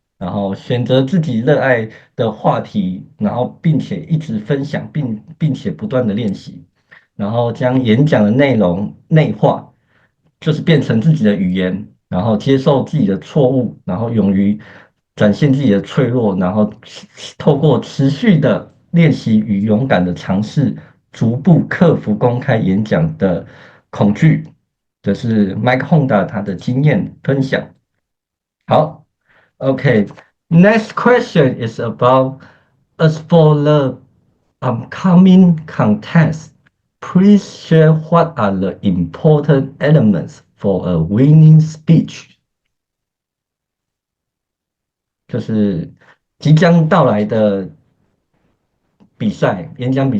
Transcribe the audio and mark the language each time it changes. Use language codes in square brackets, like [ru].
[zh] 然后选择自己热爱的话题，然后并且一直分享，并且不断的练习，然后将演讲的内容内化，就是变成自己的语言，然后接受自己的错误，然后勇于展现自己的脆弱，然后透过持续的练习与勇敢的尝试，逐步克服公开演讲的恐惧。这是 Mike Honda 他的经验分享。 [en] 好，OK，next question is about as for the upcoming contest. Please share what are the important elements for a winning speech. [zh] 就是即将到来的比赛，演讲比